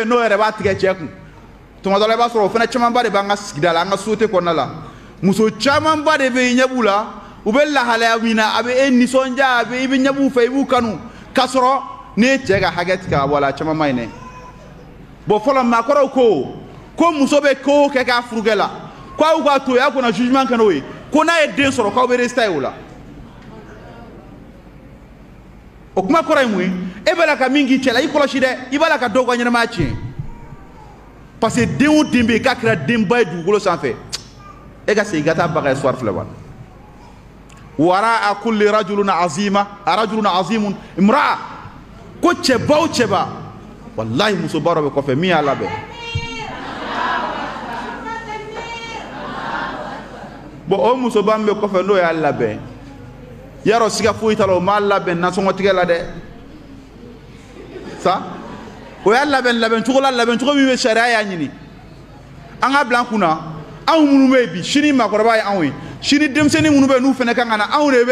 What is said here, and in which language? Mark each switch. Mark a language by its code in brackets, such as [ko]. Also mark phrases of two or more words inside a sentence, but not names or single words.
[bm] yen n'o yɛrɛ b'a tigɛ cɛ kun tuma dɔ la i b'a sɔrɔ o fana camanba de b'an ka sigida la an ka société kɔnɔna la muso camanba de bɛ yen ɲɛ b'u la u bɛ lahalaya min na a bɛ e nisɔndiya a bɛ i bɛ ɲɛ b'u fɛ i b'u kanu k'a sɔrɔ n'i ye cɛ ka hakɛ tigɛ ka bɔ a la caman man ɲi dɛ bon fɔlɔ maakɔrɔw ko muso bɛ ko o kɛ k'a furukɛ la k'aw k'a to yen aw kana jugement kɛ n'o ye ko n'a ye den sɔrɔ k'aw bɛ résultat ye o la o kuma kɔrɔ ye mun ye e bɛ la ka min k'i cɛ la i kɔlɔsi dɛ i b'a la ka dɔw ka ɲɛnamaya tiɲɛ parce que den o den bɛ yen k'a kɛra denba ye dugukolo sanfɛ e ka segin ka taa baga histoire filɛ wa [ar] وراء كل رجل عظيم امرأة [bm] ko cɛba o cɛba wallahi musoba dɔ bɛ kɔfɛ min y'a labɛn bon o musoba min bɛ kɔfɛ n'o y'a labɛn yarɔ siga foyi t'a la o m'a labɛn nasɔngɔ tigɛ la dɛ sa o y'a labɛn cogo la labɛn cogo min bɛ sariya y'a ɲini an ka bila an kunna anw minnu bɛ yen bi sini maakɔrɔba ye anw ye sini denmisɛnnin minnu bɛ yen n'u fana kan ka na anw de